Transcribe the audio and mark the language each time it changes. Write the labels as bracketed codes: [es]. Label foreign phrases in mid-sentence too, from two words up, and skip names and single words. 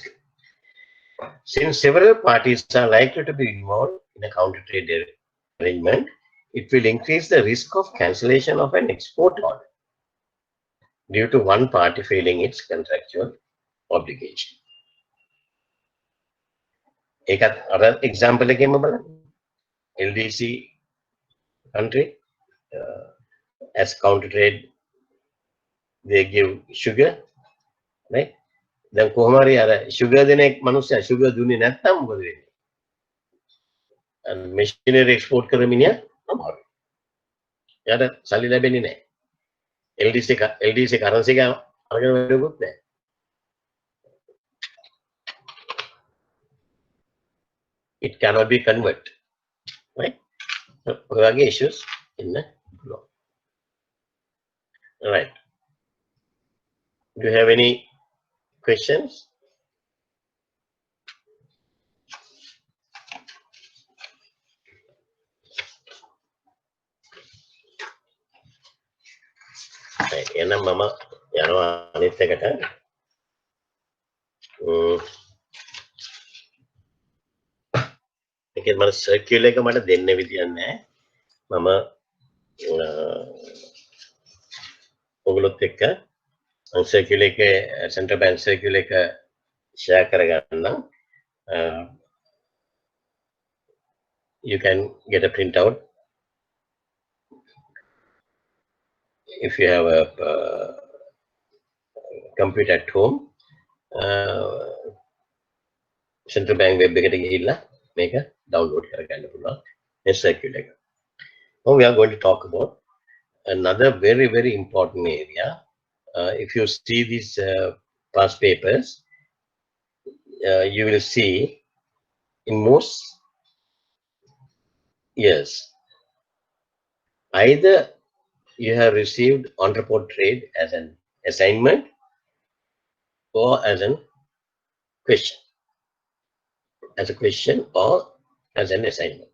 [en] Since several parties are likely to be involved in a counter trade arrangement, it will increase the risk of cancellation of an export order due to one party failing its contractual obligation. Other example again, LDC country, as counter trade, they give sugar, right? [si] Then කොහොමරි අර sugar දෙන මනුස්සයා sugar දුන්නේ නැත්නම් මොකද වෙන්නේ? [en] And machinery export [si] කරන මිනිහා අමාරුයි. එයාට සල්ලි ලැබෙන්නේ නැහැ. [en] LDC currency [si] එක අරගෙන වැඩකුත් නැහැ. [en] It cannot be converted, right? So ඔය issues in the law. All right. Do you have any questions? Right. [si] එහෙනම් මම යනවා අනිත් එකට. ඒකෙත් මම සර්කියුලර් එක මට දෙන්න විදියක් නැහැ. මම ඔයගොල්ලොත් එක්ක සර්කියුලර් එක [en] central bank circular [si] එක ෂෙයා කරගන්නම්. [en] You can get a printout if you have a computer at home. Central bank web [si] එකට ගිහිල්ලා මේක download කරගන්න පුළුවන් මේ circular එක. [en] Now we are going to talk about another very important area. If you see these past papers, you will see in most years either you have received on-report trade as an assignment or as a question or as an assignment.